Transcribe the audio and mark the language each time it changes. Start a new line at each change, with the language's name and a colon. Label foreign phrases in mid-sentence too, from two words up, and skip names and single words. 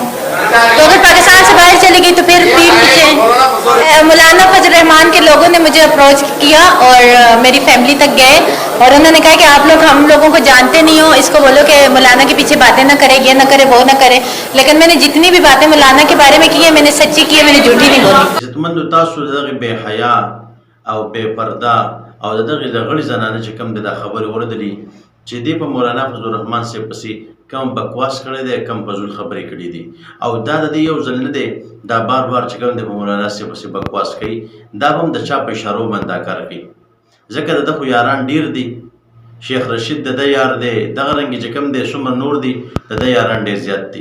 Urdu: تو اگر پاکستان سے باہر چلی گئی تو پھر پیٹھ پیچھے مولانا فضل رحمان کے لوگوں نے مجھے اپروچ کیا اور میری فیملی تک گئے اور انہوں نے کہا کہ آپ لوگ ہم لوگوں کو جانتے نہیں ہو، اس کو بولو کہ مولانا کے پیچھے باتیں نہ کرے، یہ نہ کرے، وہ نہ کرے. لیکن میں نے جتنی بھی باتیں مولانا کے بارے میں کی ہے میں نے سچی کی ہے، میں نے جھوٹی نہیں بولی.
Pashto: عزتمندو تاسو دغه بې حیا او بې پردې او دغه لګړې زنانه چې کم د خبر ورکړې چې دی په مولانا فضل الرحمن سے پسې کم بکواس کړی دی، کم فضول خبرې کړي دي او دا د دې یو ځل نه دی، دا بار بار چې کوم دی په مولانا سے پسې بکواس کوي، دا به هم د چا په اشارو باندې دا کار کوي. ځکه د ده خو یاران ډېر دي، شیخ رشید د ده یار دی، دغه رنګې چې کوم دی څومره نور دي د ده یاران ډېر زیات دي.